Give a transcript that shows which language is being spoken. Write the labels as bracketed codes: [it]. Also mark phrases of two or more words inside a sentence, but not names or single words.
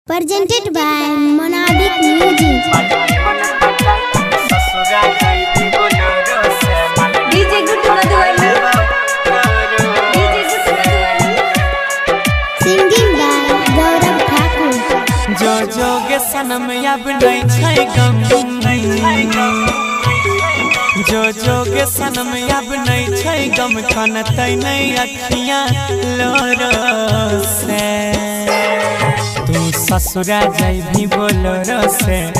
[en] Presented by Monabic Music. DJ Guttu Madhuvali. Singing by Gaurav Thakur. [mai] जो जोगे सनम अब नहीं छै गम जो जोगे सनम अब नहीं छै गम खनतै नहीं अखियां लोरो से तू ससुरा जैभी बोलोरो से